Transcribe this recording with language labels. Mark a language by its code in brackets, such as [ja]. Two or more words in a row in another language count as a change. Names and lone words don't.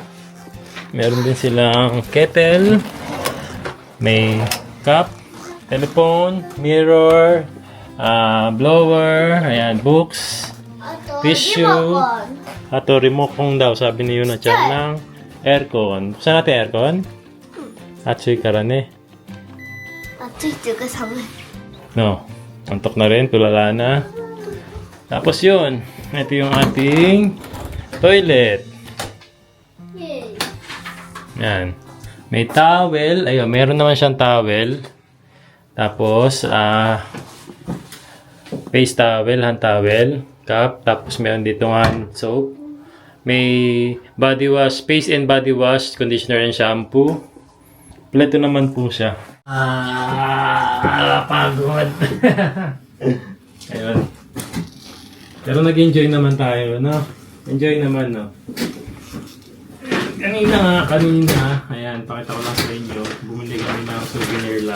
[tl] Meron din silang kettle. May [en] cup, telephone, mirror, blower, [tl] ayan, books, tissue, ato remote daw, sabi ni Yuna Chan ng aircon. Saan natin aircon? [ja] 暑いからね. 暑いっていうか寒い。 [tl] No, antok na rin, tulala na. Tapos yun, ito yung ating toilet. Yan. May towel. Ayun, meron naman siyang towel. Tapos, [en] face towel, hand towel, cup. [tl] Tapos, meron dito [en] hand soap. May body wash, face and body wash, conditioner and shampoo. [tl] Pleto naman po siya. Pagod. Ayun. Pero nag-enjoy naman tayo, no? Enjoy naman, no? Kanina, ayan, pakita ko lang sa inyo, bumili kami ng souvenir lang.